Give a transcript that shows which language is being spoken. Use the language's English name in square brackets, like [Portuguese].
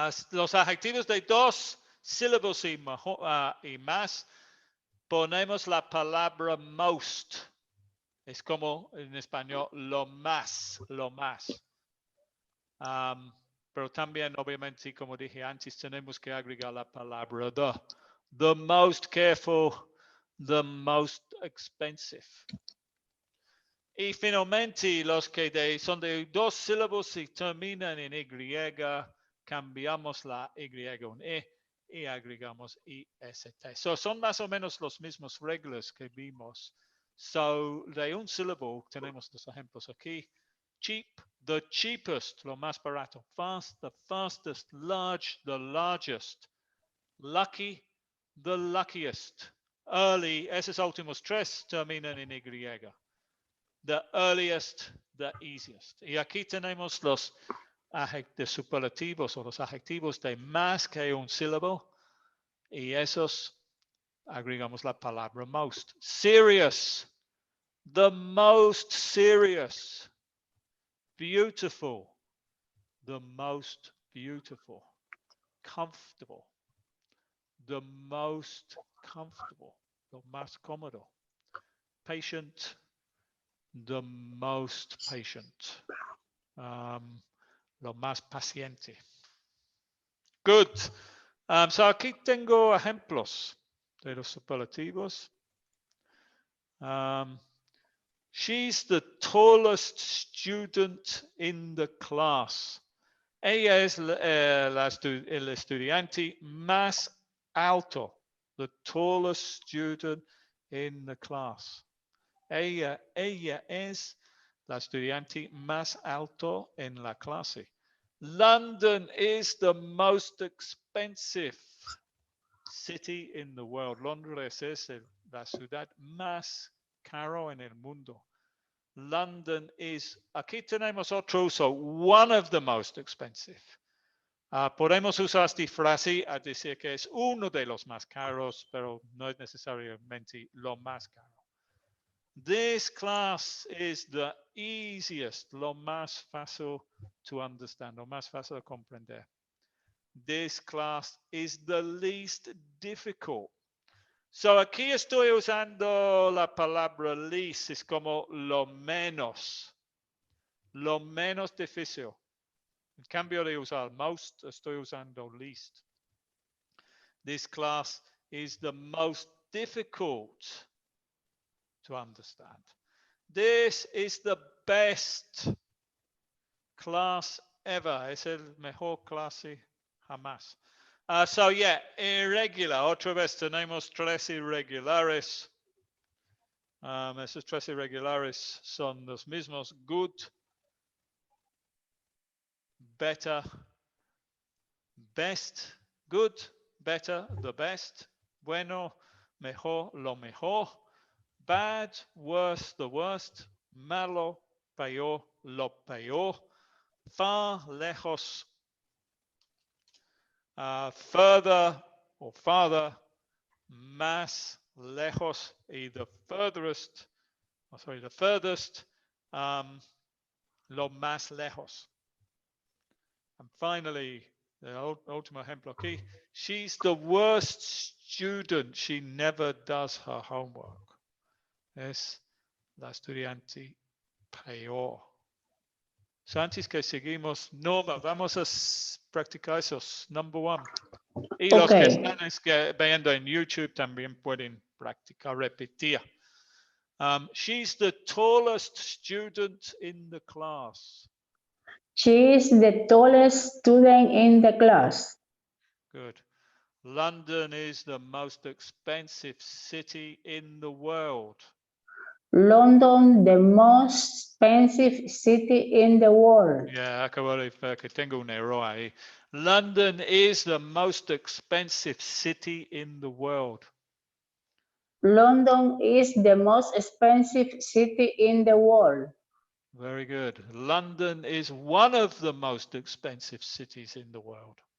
[Spanish] Los adjetivos de dos sílabos y más, ponemos la palabra most. Es como en español lo más, lo más. Pero también, obviamente, como dije antes, tenemos que agregar la palabra the. [English] The most careful, the most expensive. [Spanish] Y finalmente, los que son de dos sílabos y terminan en Y, cambiamos la Y en E y agregamos IST. So, son más o menos los mismos reglas que vimos. So, de un sílabo tenemos los ejemplos aquí. [English] Cheap, the cheapest, [Spanish] lo más barato. [English] Fast, the fastest. Large, the largest. Lucky, the luckiest. [Spanish] Early, esos últimos tres terminan en Y. [English] The earliest, the easiest. [Spanish] Y aquí tenemos los superlativos o los adjetivos de más que un sílabo. Y esos agregamos la palabra most. [English] Serious, the most serious. Beautiful, the most beautiful. comfortable. The most comfortable. [Spanish] Lo más cómodo. [English] Patient. The most patient. [Spanish] Lo más paciente. [English] Good. [Spanish] So aquí tengo ejemplos de los superlativos. [English] She's the tallest student in the class. [Spanish] Ella es el estudiante más alto. [English] The tallest student in the class. [Spanish] Ella es la estudiante más alto en la clase. [English] London is the most expensive city in the world. [Spanish] Londres es la ciudad más caro en el mundo. [English] London is, [Spanish] aquí tenemos otro uso, [English] one of the most expensive. [Spanish] Podemos usar esta frase a decir que es uno de los más caros, pero no es necesariamente lo más caro. [English] This class is the easiest, [Spanish] lo más fácil [English] to understand, [Spanish] lo más fácil de comprender. [English] This class is the least difficult. [Spanish] So aquí estoy usando la palabra least, es como lo menos difícil. En cambio de usar most, estoy usando least. [English] This class is the most difficult to understand. This is the best class ever. [Spanish] Es el mejor clase jamás. [English] So yeah, [Spanish] irregular. Otra vez tenemos tres irregulares. Esos tres irregulares son los mismos. [English] Good, better, best. Good, better, the best. [Spanish] Bueno, mejor, lo mejor. [English] Bad, worse, the worst. [Spanish] Malo, peor, lo peor. [English] Far, lejos. Further or farther. [Spanish] Más, lejos. [English] Y the furthest, the furthest. [Spanish] Lo más lejos. [English] And finally, the [Spanish] último ejemplo aquí. [English] She's the worst student. She never does her homework. [Spanish] Es la estudiante peor. So antes que seguimos, Norma, vamos a practicar esos. [English] Number one. [Spanish] Y los que están viendo en YouTube también pueden practicar, repetir. [English] She's the tallest student in the class. She is the tallest student in the class. Good. London is the most expensive city in the world. London, the most expensive city in the world. [Spanish] Yeah, acabo de ver que tengo un error ahí. [English] London is the most expensive city in the world. London is the most expensive city in the world. Very good. London is one of the most expensive cities in the world.